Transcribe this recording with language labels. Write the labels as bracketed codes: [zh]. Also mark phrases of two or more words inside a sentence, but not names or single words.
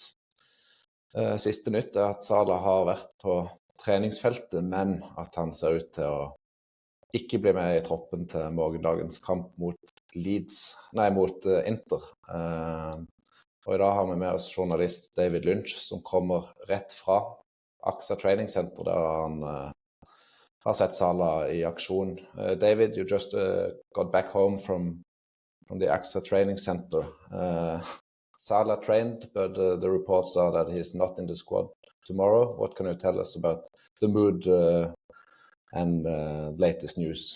[no] Siste nytt er at Salah har vært på treningsfeltet, men at han ser ut til å ikke bli med i troppen til morgendagens kamp mot Inter. Og i dag har vi med oss journalist David Lynch, som kommer rett fra AXA treningssenter, der han har sett Salah i aksjon. [en] David, you just got back home from the AXA training center. Salah trained, but the reports are that he's not in the squad tomorrow. What can you tell us about the mood and latest news?